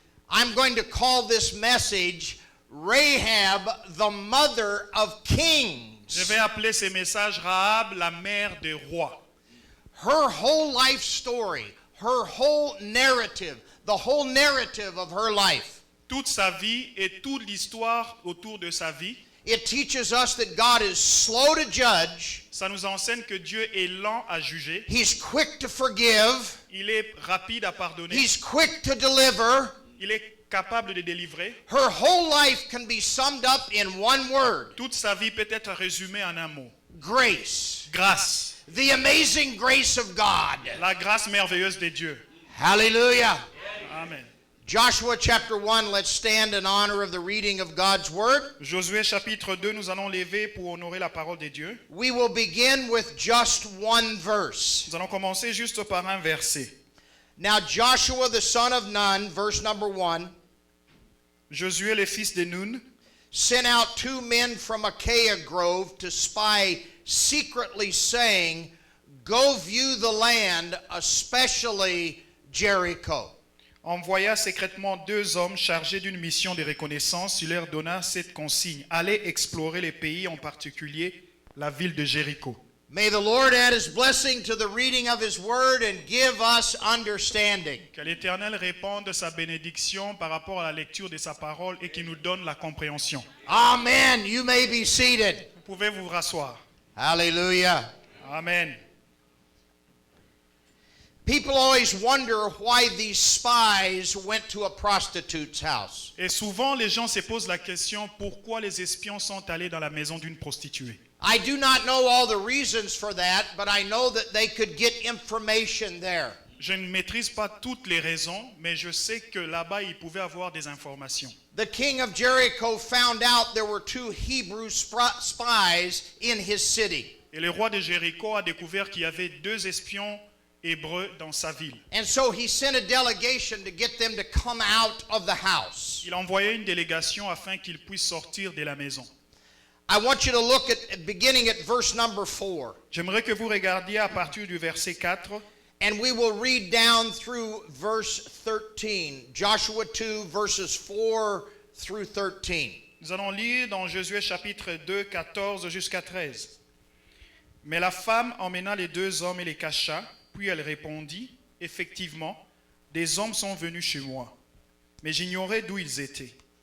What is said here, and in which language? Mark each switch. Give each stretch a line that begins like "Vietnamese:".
English: I'm going to call this message Rahab, the mother of kings.
French: Je vais appeler ces messages Rahab, la mère des rois.
English: Her whole life story, her whole narrative, the whole narrative of her life.
French: Toute sa vie et toute l'histoire autour de sa vie.
English: It teaches us that God is slow to judge.
French: Ça nous enseigne que Dieu est lent à juger.
English: He's quick to forgive.
French: Il est rapide à pardonner.
English: He's quick to deliver.
French: Il est capable de délivrer.
English: Her whole life can be summed up in one word.
French: Toute sa vie peut être résumée en un mot.
English: Grace.
French: Grâce.
English: The amazing grace of God.
French: La grâce merveilleuse de Dieu.
English: Hallelujah. Amen. Joshua chapter 1, let's stand in honor of the reading of God's word.
French: Josué chapitre 2, nous allons lever pour honorer la parole de Dieu.
English: We will begin with just one verse.
French: Nous allons commencer juste par un verset.
English: Now Joshua the son of Nun, verse number 1,
French: Josué le fils de Nun
English: sent out 2 men from Achaia Grove to spy secretly, saying, Go view the land, especially Jericho.
French: envoya secrètement 2 hommes chargés d'une mission de reconnaissance. Il leur donna cette consigne: allez explorer les pays, en particulier la ville de Jéricho.
English: May the Lord add His blessing to the reading of His word and give us understanding.
French: Que l'Éternel répande sa bénédiction par rapport à la lecture de sa parole et qu'il nous donne la compréhension.
English: Amen. You may be seated.
French: Vous pouvez vous rasseoir.
English: Hallelujah. Amen. People always wonder why these spies went to a prostitute's house.
French: Et souvent, les gens se posent la question: pourquoi les espions sont allés dans la maison d'une prostituée?
English: I do not know all the reasons for that, but I know that they could get information there.
French: Je ne maîtrise pas toutes les raisons, mais je sais que là-bas, ils pouvaient avoir des informations.
English: The king of Jericho found out there were 2 Hebrew spies in his city.
French: Et le roi de Jéricho a découvert qu'il y avait 2 espions hébreux dans sa ville.
English: And so he sent a delegation to get them to come out of the house.
French: Il a envoyé une délégation afin qu'ils puissent sortir de la maison.
English: I want you to look at beginning at verse number 4.
French: J'aimerais que vous regardiez à partir du verset 4.
English: And we will read down through verse 13. Joshua 2 verses 4 through 13.
French: Nous allons lire dans Josué chapitre 2, 14 jusqu'à 13. Mais la femme emmena les 2 hommes et les cacha, puis elle répondit, « Effectivement, des hommes sont venus chez moi, mais j'ignorais d'où ils étaient.